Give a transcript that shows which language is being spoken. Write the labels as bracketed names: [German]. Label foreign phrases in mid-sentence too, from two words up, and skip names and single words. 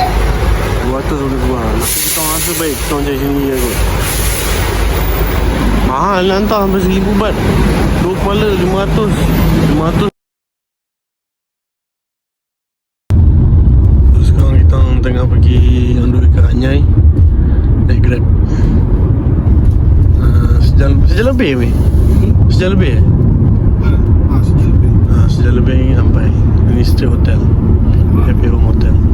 [Malay] 200 boleh kurang. Masa kita orang rasa baik, kita orang cari sendiri je kot. Mahal nak hantar sampai 1,000 baht. 2 kepala 500. 500. So, sekarang kita orang tengah pergi [English] on the way [Malay] ke Anyai. Naik Grab. Sejam lebih weh. Sejam lebih sejam lebih sampai. Ini straight hotel, Happy Home Hotel.